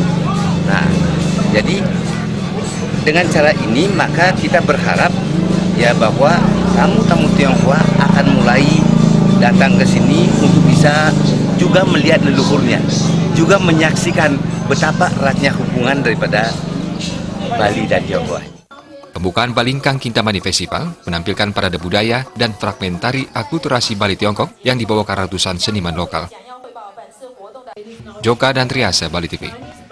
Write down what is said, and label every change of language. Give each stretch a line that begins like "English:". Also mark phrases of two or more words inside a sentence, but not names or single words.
Indonesian: Nah, jadi dengan cara ini maka kita berharap ya bahwa tamu-tamu Tiongkok akan mulai datang ke sini untuk bisa juga melihat leluhurnya, juga menyaksikan betapa eratnya hubungan daripada Bali dan Tiongkok. Pembukaan Balingkang Kintamani Festival menampilkan parade budaya dan fragmentari akulturasi Bali Tiongkok yang dibawakan ratusan seniman lokal. Joka dan Triasa, Bali TV.